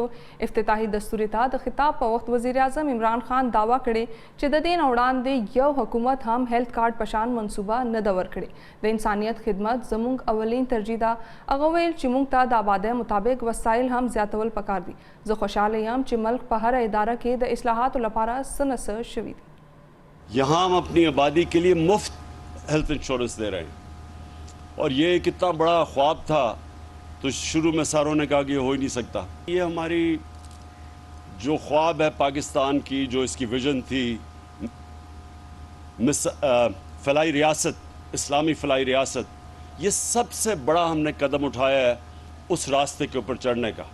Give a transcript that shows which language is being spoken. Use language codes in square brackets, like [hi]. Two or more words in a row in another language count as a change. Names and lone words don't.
[ps] افتتاحي دستور ته د خطاب په وخت وزیر اعظم عمران خان دعوه کړې چې د دې نه وړاندې یو حکومت هم [en] health card [ps] پشان منصوبه نه ده ورکړې. د انسانیت خدمت زموږ اولین ترجیح ده. هغه ویل چې موږ ته د آبادۍ مطابق وسایل هم زیاتول پکار دي. زه خوشحاله یم چې ملک په هر اداره کې د اصلاحاتو لپاره څه نه څه شوي دي. [ur] یہاں ہم اپنی آبادی کے لیے مفت [en] health insurance [ur] دے رہے ہیں اور یہ کتنا بڑا خواب تھا تو شروع میں ساروں نے کہا کہ یہ ہو ہی نہیں سکتا. یہ ہماری جو خواب ہے پاکستان کی، جو اس کی وژن تھی، فلاحی ریاست، اسلامی فلاحی ریاست، یہ سب سے بڑا ہم نے قدم اٹھایا ہے اس راستے کے اوپر چڑھنے کا.